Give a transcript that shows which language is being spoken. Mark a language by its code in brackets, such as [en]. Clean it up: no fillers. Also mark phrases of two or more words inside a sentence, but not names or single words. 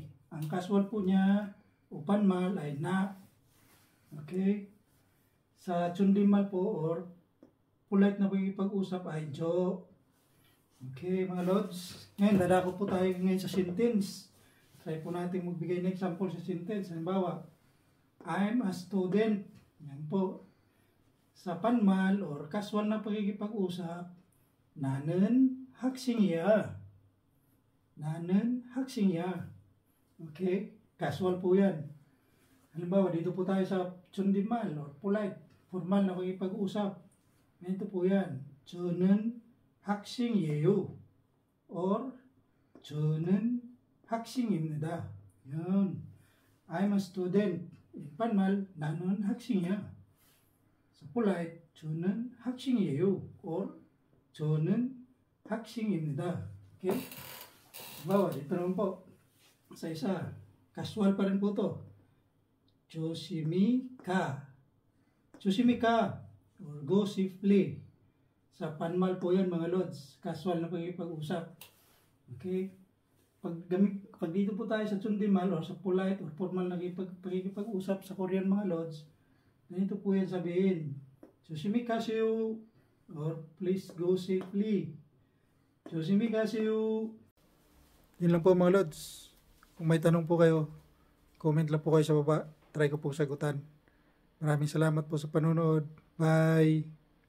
[tl] Ang casual po niya o panmal ay na. Okay? Sa chondinmal po [en] or polite [tl] na pag-usap ay jo. Okay, mga Lods. Ngayon, dadako po tayo ngayon sa sentence. Try po natin magbigay ng example sa sentence. Halimbawa, [en] I'm a student. [tl] Yan po. Sa panmal [en] or casual [tl] na pagkikipag-usap, [ko] 나는 학생이야. [tl] Okay? Casual po yan. Halimbawa, dito po tayo sa chondinmal [en] or polite, formal [tl] na pagkikipag-usap. Ganito po yan. [ko] 저는 학생이에요. Or, 저는 학생입니다. [tl] Yun. [en] I'm a student. panmal, [ko] 나는 학생이야. [en] So polite, [ko] 저는 학생이에요. Or, 저는 학생입니다. [tl] Okay? Bawa, dito naman po. Sa isa, casual pa rin po to. [ko] 조심히 가. 조심히 가. [en] Or go safely. [tl] Sa panmal po yan mga lods. Casual na pag-usap. Okay? Pag dito po tayo sa chundimal or sa [en] polite or formal [tl] na pag-usap sa Korean mga lods, ganito po yan sabihin. [ko] 조심히 가세요. [en] Or please go safely. [ko] 조심히 가세요. [tl] Yun lang po mga lods. Kung may tanong po kayo, comment lang po kayo sa baba. Try ko po sagutan. Maraming salamat po sa panonood. Bye!